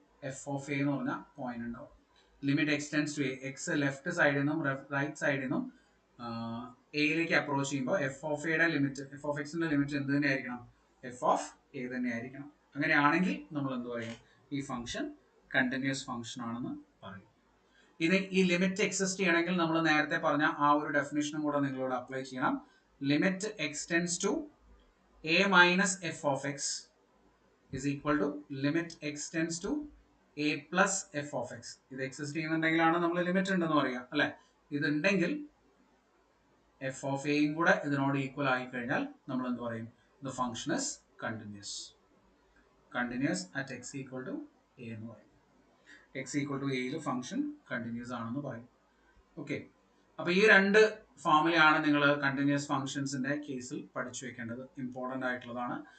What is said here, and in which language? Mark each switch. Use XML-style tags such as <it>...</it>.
<ml>F of A എന്ന് പറഞ്ഞ point ഉണ്ടാവും. Limit x tends to A, X left സൈഡിൽ നിന്നും റൈറ്റ് സൈഡിൽ നിന്നും എയിലേക്ക് അപ്രോച്ച് ചെയ്യുമ്പോൾ എഫ് ഓഫ് എയുടെ ലിമിറ്റ്, എഫ് ഓഫ് എക്സിന്റെ ലിമിറ്റ് എന്ത് തന്നെ ആയിരിക്കണം? എഫ് ഓഫ് എ തന്നെ ആയിരിക്കണം. അങ്ങനെയാണെങ്കിൽ നമ്മൾ എന്ത് പറയും? ഈ ഫംഗ്ഷൻ കണ്ടിന്യൂസ് ഫംഗ്ഷൻ ആണെന്ന് പറയും. ഇത് ഈ ലിമിറ്റ് എക്സിസ്റ്റ് ചെയ്യണമെങ്കിൽ നമ്മൾ നേരത്തെ പറഞ്ഞ ആ ഒരു ഡെഫിനിഷനും കൂടെ നിങ്ങളോട് അപ്ലൈ ചെയ്യണം.</ml> <en>Limit x tends to a minus f of x is equal to limit x tends to a plus f of x.</en> <ml>ഇത് എക്സിസ്റ്റ് ചെയ്യുന്നുണ്ടെങ്കിലാണ് നമ്മൾ ലിമിറ്റ് ഉണ്ടെന്ന് പറയുക അല്ലെ. ഇതുണ്ടെങ്കിൽ എഫ് ഓഫ് എയും കൂടെ ഇതിനോട് ഈക്വൽ ആയി കഴിഞ്ഞാൽ നമ്മൾ എന്ത് പറയും?</ml> <en>The function is continuous. Continuous at x equal to a</en> <ml>എന്ന് പറയും. എക്സ് ഈക്വൽ ടു എയിൽ ഫംഗ്ഷൻ കണ്ടിന്യൂസ് ആണെന്ന് പറയും. ഓക്കെ, അപ്പോൾ ഈ രണ്ട് ഫോമുലയാണ് നിങ്ങൾ കണ്ടിന്യൂസ് ഫംഗ്ഷൻസിന്റെ കേസിൽ പഠിച്ചു വെക്കേണ്ടത്. ഇമ്പോർട്ടൻ്റ് ആയിട്ടുള്ളതാണ്.</ml>